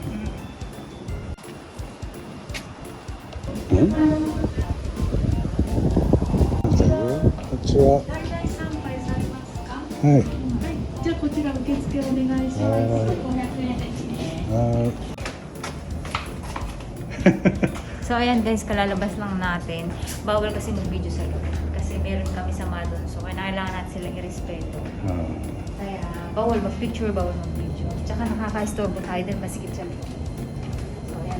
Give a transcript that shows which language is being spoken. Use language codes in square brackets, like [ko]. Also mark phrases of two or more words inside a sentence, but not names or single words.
[ja] うん？じゃあこっちは。はい。じゃあこちら受付お願いします。500円ですね。はい。 [tl] So ayan guys, kalalabas lang natin. Bawal kasi mag-video sa loob. Kasi meron kami sama doon. So kailangan natin silang irespeto. Kaya bawal mag-picture, bawal mag-video. Tsaka nakaka-istorbo tayo din masikip sa loob. So ayan.